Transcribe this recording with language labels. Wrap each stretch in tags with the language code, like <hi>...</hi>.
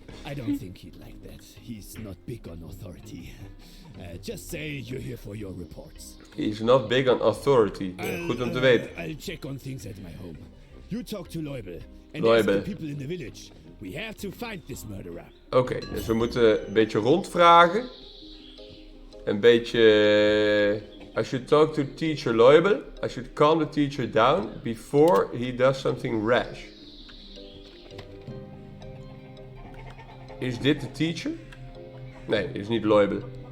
<en>I don't think he'd like that. He's not big on authority. Just say you're here for your reports. He's not big on authority.</en> <nl>Goed om te weten.</nl> <en>I'll check on things at my home. You talk to Leubel. And Leubel. ask the people in the village. We have to find this murderer.</en> <nl>Oké, dus we moeten een beetje rondvragen. Een beetje...</nl> <en>I should talk to teacher Leubel. I should calm the teacher down before he does something rash.</en> <nl>Is dit de teacher? Nee, dit is niet Leubel.</nl>